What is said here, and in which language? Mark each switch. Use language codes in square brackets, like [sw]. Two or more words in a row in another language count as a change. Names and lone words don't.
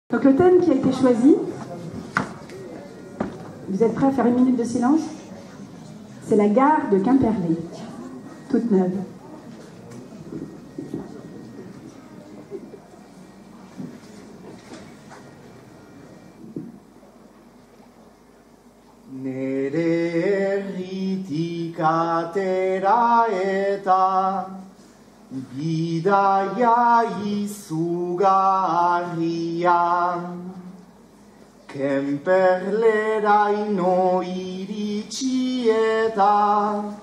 [fr] Donc le thème qui a été choisi, vous êtes prêts à faire une minute de silence? C'est la gare de Quimperlé, toute neuve. [eu] Nere herritik atera eta bidaia izugarrian Quimperleraino iritsi eta